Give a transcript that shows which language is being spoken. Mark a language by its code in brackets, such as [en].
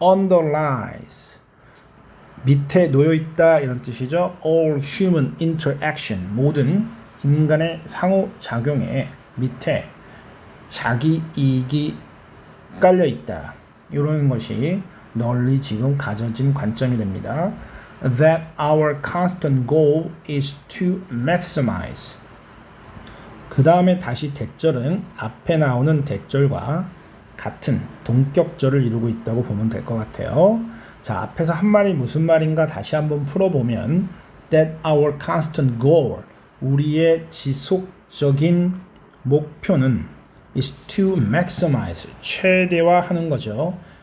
[ko] underlies, 밑에 놓여있다 이런 뜻이죠. [en] all human interaction, [ko] 모든 인간의 상호작용에 밑에 자기 이익이 깔려있다. 이런 것이 널리 지금 가져진 관점이 됩니다. [en] That our constant goal is to maximize. [ko] 그 다음에 다시 대절은 앞에 나오는 대절과 같은 동격절을 이루고 있다고 보면 될 것 같아요. 자, 앞에서 한 말이 무슨 말인가 다시 한번 풀어보면 [en] That our constant goal, [ko] 우리의 지속적인 목표는 [en] is to maximize, [ko] 최대화하는 거죠.